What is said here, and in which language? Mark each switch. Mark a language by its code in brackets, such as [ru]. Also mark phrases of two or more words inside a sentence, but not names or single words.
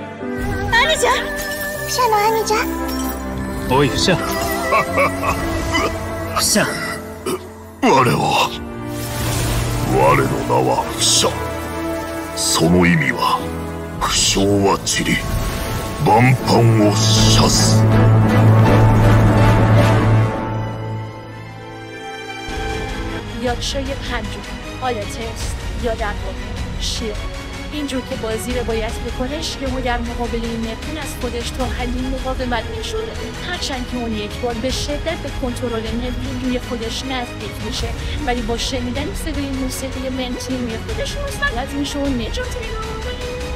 [ja] 兄者、フシャの兄者。おいフシャ。フシャ。我の名はフシャ。その意味は不祥は散り、万般を射す。 [fa] یاکشای پنجم آلاتس یا در واقع شیر. اینجور که بازی رو باید بکنه شیرو در مقابل این نفرین از خودش تا حدی مقاومت نشده، هرچند که اون یک بار به شدت به کنترل نفرین روی خودش نزدیک میشه، ولی با شنیدن صدای موسیقی منتی روی خودش مسلط میشه و نجات میده.